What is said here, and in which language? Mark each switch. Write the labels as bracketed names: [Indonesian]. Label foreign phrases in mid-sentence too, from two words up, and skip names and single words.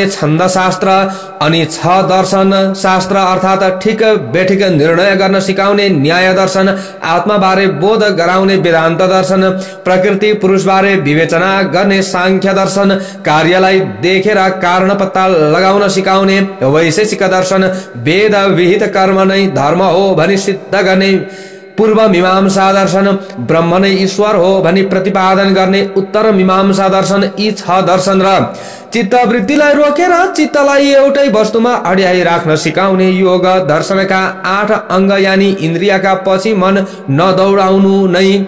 [Nepali] छन्द शास्त्र, अनि 6 दर्शन शास्त्र अर्थात ठिक बेठिक निर्णय गर्न सिकाउने न्याय दर्शन, आत्माबारे बोध गराउने वेदान्त दर्शन, प्रकृति पुरुषबारे विवेचना गर्ने सांख्य दर्शन, कार्यलाई देखेर कारण पत्ता लगाउन सिकाउने वैशेषिक दर्शन, वेद विहित कर्म नै धर्म हो भनी सिद्ध गर्ने पूर्व मीमांसा दर्शन, ब्रह्म नै ईश्वर हो भनी प्रतिपादन गर्ने उत्तर मीमांसा दर्शन, यी 6 दर्शन र चित्तवृत्तिलाई रोकेर चित्तलाई एउटै वस्तुमा अड्याई राख्न सिकाउने योग दर्शनका 8 अङ्ग यानी इन्द्रियका पछि मन नदौडाउनु नै